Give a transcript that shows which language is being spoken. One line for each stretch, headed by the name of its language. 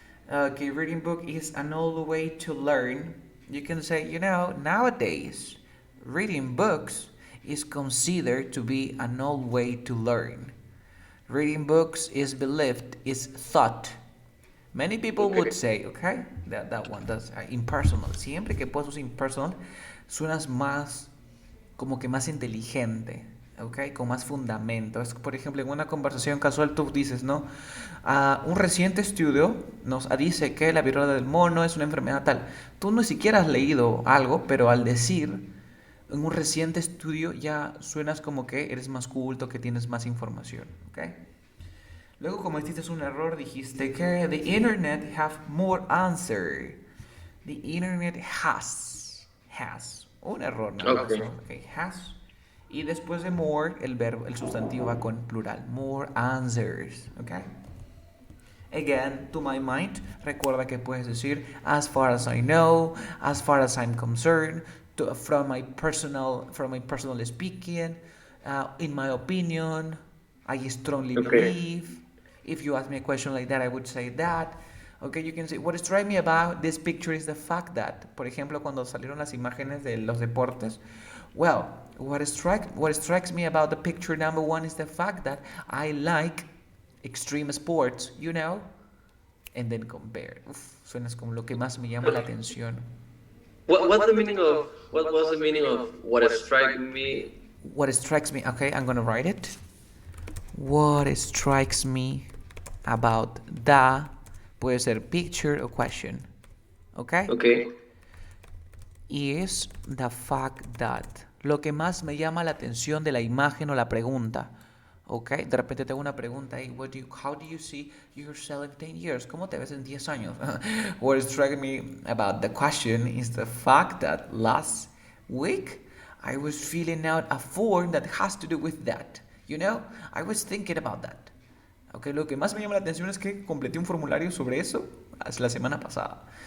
English: Okay, reading book is an old way to learn. You can say, nowadays, reading books is considered to be an old way to learn. Reading books is believed, is thought. Many people would say, okay, that one, that's impersonal.
Spanish: Siempre que puedes usar impersonal, suenas más, como que más inteligente. Okay, con más fundamento. Es, por ejemplo, en una conversación casual tú dices, ¿no? Un reciente estudio nos dice que la viruela del mono es una enfermedad tal. Tú no siquiera has leído algo, pero al decir en un reciente estudio ya suenas como que eres más culto, que tienes más información. Okay. Luego cometiste un error, dijiste que
English: the internet have more answer. The internet has.
Spanish: Un error, ¿no?
English: Okay, has.
Spanish: Y después de more, el verbo, el sustantivo va con plural.
English: More answers. Okay? Again, to my mind,
Spanish: recuerda que puedes decir
English: as far as I know, as far as I'm concerned, from my personal speaking, in my opinion, I strongly believe. If you ask me a question like that, I would say that. Okay, you can say, what strikes me about this picture is the fact that,
Spanish: por ejemplo, cuando salieron las imágenes de los deportes,
English: well, what strikes me about the picture number 1 is the fact that I like extreme sports, and then compare.
Spanish: Suenas como lo que más me llama la atención.
English: What was the meaning of what strikes me? What strikes me, okay, I'm gonna write it. What strikes me about the,
Spanish: puede ser
English: picture or question, okay? Okay. Is the fact that,
Spanish: lo que más me llama la atención de la imagen o la pregunta, okay? De repente tengo una pregunta,
English: hey, how do you see yourself in 10 years?
Spanish: ¿Cómo te ves en 10 años?
English: What struck me about the question is the fact that last week I was filling out a form that has to do with that. I was thinking about that.
Spanish: Okay, lo que más me llama la atención es que completé un formulario sobre eso la semana pasada.